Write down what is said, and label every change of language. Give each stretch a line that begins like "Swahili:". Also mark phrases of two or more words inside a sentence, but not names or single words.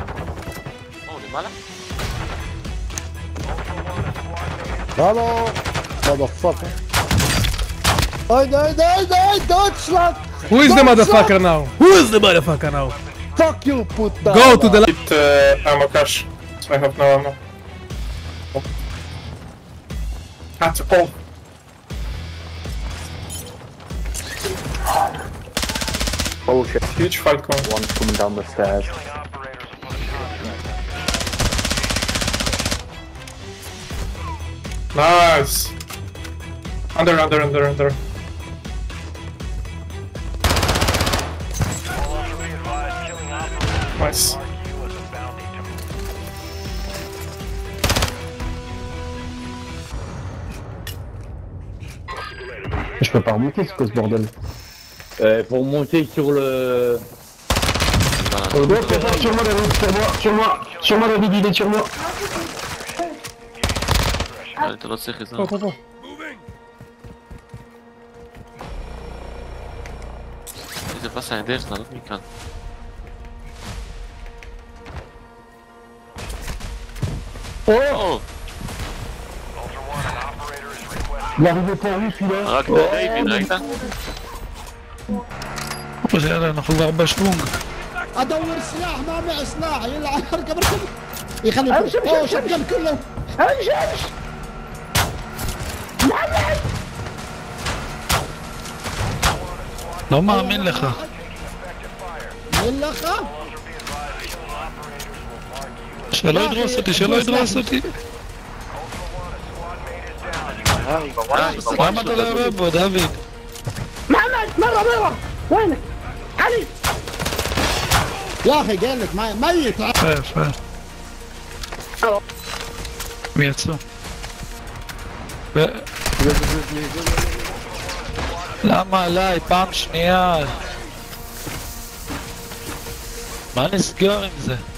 Hebrew: למעלה?
Spanish: Vamos!
German: Motherfucker. Nein, Deutschland!
English: Who is the motherfucker now? Who is the motherfucker now? Fuck you, puta! Go to the Hit ammo cache. So I have no ammo. At all. Oh shit. Huge fight going. One coming down the stairs. Nice. Under. Nice.
French: Je peux pas remonter, c'est quoi ce bordel? Pour monter sur le... Sur moi David, sur moi David, il est sur moi.
Hebrew: אתה לא צריך עזרה. פה. איזה פס היה דרך לעלות מכאן.
French: Il arrive pas lui celui-là.
Hebrew: רק דיוויד, ראית? יאללה, אנחנו כבר בשוונג.
Arabic: ادور سلاح ما معي سلاح يلا اركب يخلي اوه شتقن كله امشي
Hebrew: לא מאמין לך.
Arabic: يلا خا
Hebrew: שלא ידרוס אותי. למה אתה לא יורה בו, דוד?
Arabic: محمد مرة وينك علي يا اخي قال لك ميت
Hebrew: יפה. מי יצא? למה עליי? פעם שנייה. מה נסגר עם זה?